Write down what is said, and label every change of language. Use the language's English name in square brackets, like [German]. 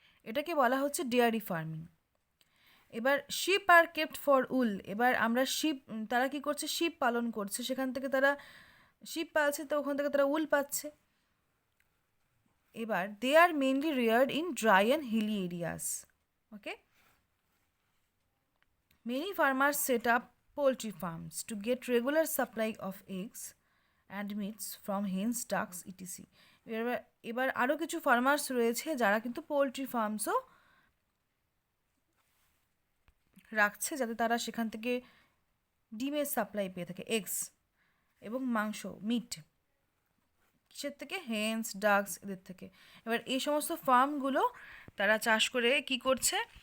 [Bangla] এটাকে বলা হচ্ছে ডেয়ারি ফার্মিং। এবার [English] Sheep are kept for wool. [Bangla] এবার আমরা শিপ, তারা কি করছে, শিপ পালন করছে, সেখান থেকে তারা শিপ পালছে, তো ওখান থেকে তারা উল পাচ্ছে। [English] এবার they are mainly reared in dry and hilly areas. Okay, many farmers set up poultry farms to get regular supply of eggs and meats from hens, ducks, etc. [Bangla] এবার আরও কিছু ফার্মার্স রয়েছে যারা কিন্তু পোলট্রি ফার্মসও রাখছে, যাতে তারা সেখান থেকে ডিমের সাপ্লাই পেয়ে থাকে, এগস এবং মাংস, মিট, কিসের থেকে, হেন্স, ডাকস, এদের থেকে। এবার এই সমস্ত ফার্মগুলো তারা চাষ করে কি করছে,